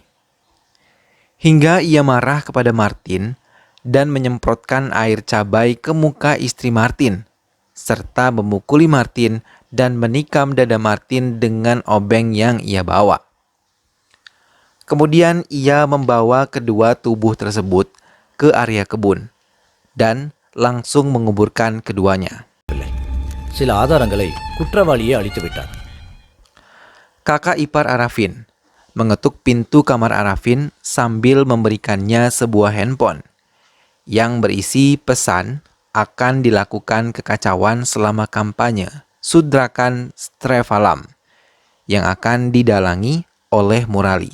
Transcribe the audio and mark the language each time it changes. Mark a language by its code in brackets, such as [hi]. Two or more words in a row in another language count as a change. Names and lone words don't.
[id] Hingga ia marah kepada Martin dan menyemprotkan air cabai ke muka istri Martin, serta memukuli Martin dan menikam dada Martin dengan obeng yang ia bawa. Kemudian ia membawa kedua tubuh tersebut ke area kebun dan langsung menguburkan keduanya. [ta] சில ஆதாரங்களை குற்றவாளியே அழித்து விட்டார். [id] Kakak ipar Arafin mengetuk pintu kamar Arafin sambil memberikannya sebuah handphone yang berisi pesan akan dilakukan kekacauan selama kampanye Sudrakan Strevalam yang akan didalangi oleh Murali.